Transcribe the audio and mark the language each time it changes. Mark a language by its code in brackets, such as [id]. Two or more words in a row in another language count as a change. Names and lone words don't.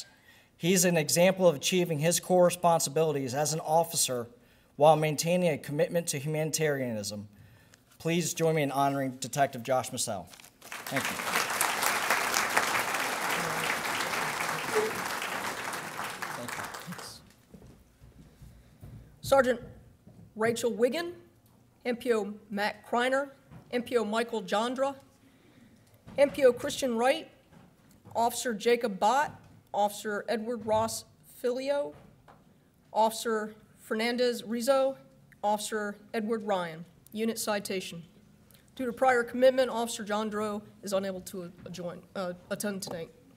[en] He's an example of achieving his core responsibilities as an officer while maintaining a commitment to humanitarianism. Please join me in honoring Detective Josh Massell. Thank you. Sergeant Rachel Wiggin, MPO Matt Kreiner, MPO Michael Jandra, MPO Christian Wright, Officer Jacob Bott, Officer Edward Ross Filio, Officer Fernandez Rizzo, Officer Edward Ryan. Unit citation. Due to prior commitment, Officer Jandro is unable to attend tonight.